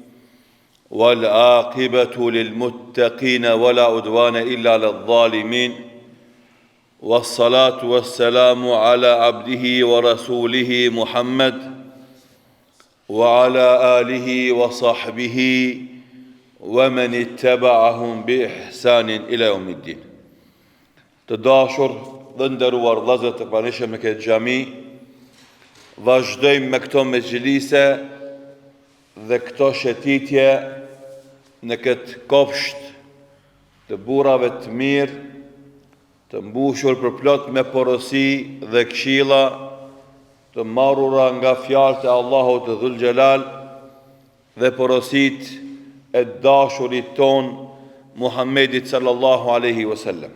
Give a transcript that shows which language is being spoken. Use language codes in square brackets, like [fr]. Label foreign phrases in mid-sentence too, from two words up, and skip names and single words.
[ar] والعاقبة للمتقين ولا عدوان إلا على الظالمين والصلاة والسلام على عبده ورسوله محمد وعلى آله وصحبه ومن اتبعهم بإحسان إلى يوم الدين. [sq] Të dashur dhe nderuar vëllezër të pranishëm në këtë xhami, vazhdojmë me këto mexhlise dhe këto shëtitje në këtë kopsht të burrave të mirë, të mbushur për plot me porosi dhe këshilla, të marrura nga fjalët e Allahut të [ar] ذو الجلال [sq] dhe porositë e dashurit ton Muhammedit [ar] صلى الله عليه وسلم.